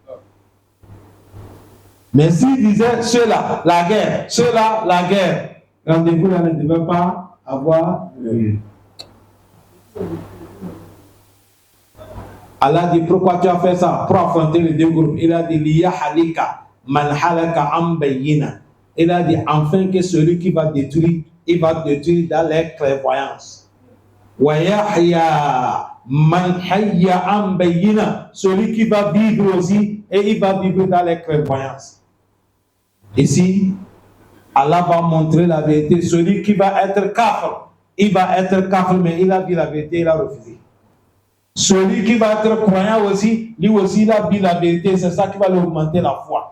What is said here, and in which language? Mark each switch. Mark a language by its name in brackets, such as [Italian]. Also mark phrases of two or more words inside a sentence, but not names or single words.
[French] Mais s'il disait ceux-là, la guerre, ceux-là, la guerre, rendez-vous là ne devait pas avoir lieu. Allah dit, pourquoi tu as fait ça? Pour affronter les deux groupes. Il a dit, [Arabic] ليهلك من هلك عن بينة. [French] Il a dit enfin que celui qui va détruire, il va détruire dans les clairvoyances. [Arabic] ويحيى من حي عن بينة, [French] celui qui va vivre aussi, et il va vivre dans les clairvoyances. Ici, Allah va montrer la vérité. Celui qui va être kafir, il va être kafir, mais il a vu la vérité, il a refusé. Celui qui va être croyant aussi, lui aussi, il a vu la vérité, c'est ça qui va lui augmenter la foi.